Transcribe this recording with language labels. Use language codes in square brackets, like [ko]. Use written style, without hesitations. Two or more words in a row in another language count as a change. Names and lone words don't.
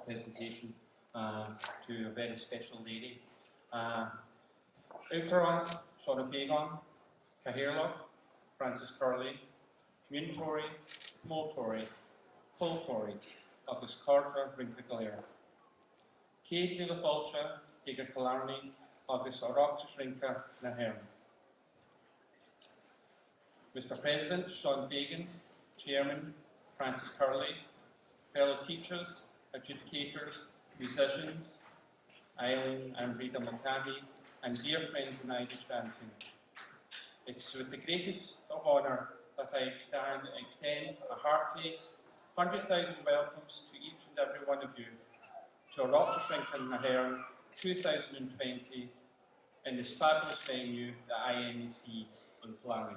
[en] presentation to a very special lady. [ga] HÉireann, Séan Fegan, Cathaoirleach, Francis Curley, Mary Mulcahy SDCRG, agus Carta Rince. Céad mí fáilte ag a Killarney agus Oireachtas Rince na hÉireann. [en] Mr. President, Séan Fegan, Chairman, Francis Curley, fellow teachers, adjudicators, musicians, Eileen and Breeda and dear friends in Irish dancing. It's with the greatest of honour that I extend a hearty 100,000 welcomes to each and every one of you to Oireachtas Rince na hÉireann 2020 in this fabulous venue, the INEC in Killarney.